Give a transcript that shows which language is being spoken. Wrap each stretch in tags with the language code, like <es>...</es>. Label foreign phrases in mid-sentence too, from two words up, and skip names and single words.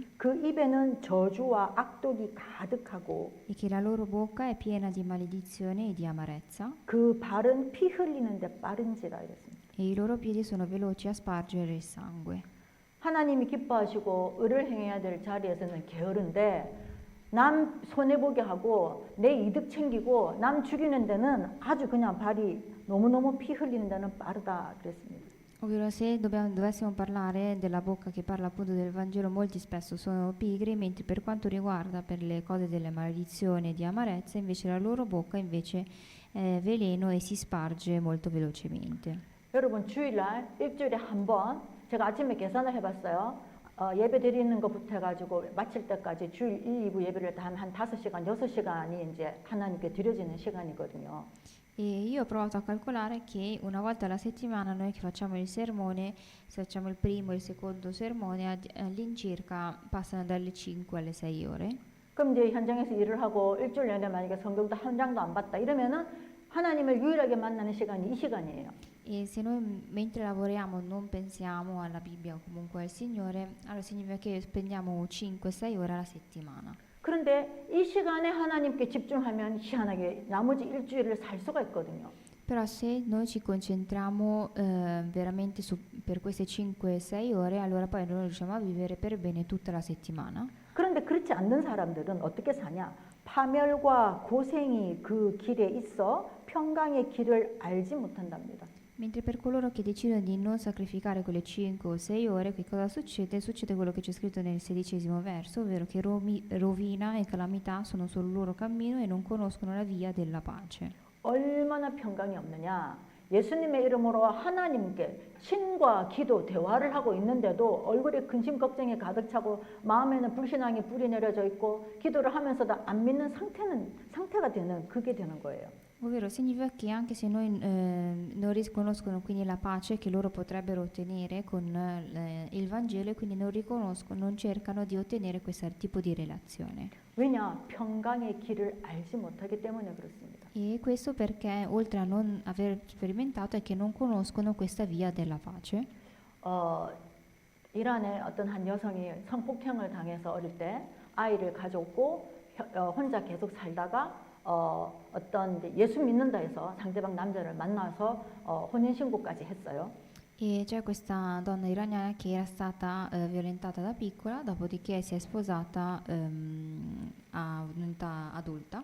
<ko>그 입에는 저주와 악독이 가득하고</ko> <it>e che la loro bocca è piena di maledizione e di amarezza</it> <ko>그 발은 피 흘리는데 빠른지라 이랬습니다.</ko> <it>e i loro piedi sono veloci a spargere il sangue.</it> <ko>하나님이 기뻐하시고 의를 행해야 될 자리에서는 게으른데 남 손해보게 하고 내 이득 챙기고 남 죽이는 데는 아주 그냥 발이 너무너무 피 흘리는 데는 빠르다 그랬습니다.</ko> <it>Ovvero se dovessimo parlare della bocca che parla appunto del Vangelo, molti spesso sono pigri, mentre per quanto riguarda per le cose delle maledizioni e di amarezza, invece la loro bocca invece è veleno e si sparge molto velocemente.</it> <ko>여러분 주일날 일주일에 한 번 제가 아침에 계산을 해봤어요. 예배 드리는 것부터 해가지고 마칠 때까지 주일 1, 2부 예배를 다 한 5시간, 6시간이 이제 하나님께 드려지는 시간이거든요.</ko> <it>E io ho provato a calcolare che una volta alla settimana noi che facciamo il sermone, se facciamo il primo e il secondo sermone, all'incirca passano dalle 5 alle 6 ore.</it> <ko>그럼 이제 현장에서 일을 하고 일주일 내내 만약에 성경도 한 장도 안 봤다 이러면은 하나님을 유일하게 만나는 시간이 이 시간이에요.</ko> <it>E se noi mentre lavoriamo non pensiamo alla Bibbia o comunque al Signore, allora significa che spendiamo 5-6 ore alla settimana.</it> <ko>그런데 이 시간에 하나님께 집중하면 희한하게 나머지 일주일을 살 수가 있거든요.</ko> <it>Però se noi ci concentriamo veramente per queste 5-6 ore, allora poi noi riusciamo a vivere per bene tutta la settimana.</it> <ko>그런데 그렇지 않는 사람들은 어떻게 사냐? 파멸과 고생이 그 길에 있어 평강의 길을 알지 못한답니다.</ko> <it>Mentre per coloro che decidono di non sacrificare quelle 5 o 6 ore, che cosa succede? Succede quello che c'è scritto nel 16° verso, ovvero che rovina e calamità sono sul loro cammino e non conoscono la via della pace.</it> <ko>얼마나 평강이 없느냐? 예수님의 이름으로 하나님께 신과 기도 대화를 하고 있는데도 얼굴에 근심 걱정이 가득 차고 마음에는 불신앙이 뿌리 내려져 있고 기도를 하면서도 안 믿는 상태가 되는 그게 되는 거예요.</ko> <it>Ovvero significa che anche se noi non riconoscono quindi la pace che loro potrebbero ottenere con il Vangelo e quindi non riconoscono, non cercano di ottenere questo tipo di relazione.</it> <ko>왜냐? 평강의 길을 알지 못하기 때문에 그렇습니다.</ko> <it>E questo perché oltre a non aver sperimentato è che non conoscono questa via della pace.</it> <ko>이란의 어떤 한 여성이 성폭행을 당해서 어릴 때 아이를 가졌고 혼자 계속 살다가 어떤 이제 예수 믿는다 해서 상대방 남자를 만나서 혼인신고까지 했어요.</ko> <it>E c'è questa donna iraniana che era stata violentata da piccola, dopodiché si è sposata a un'età adulta.</it>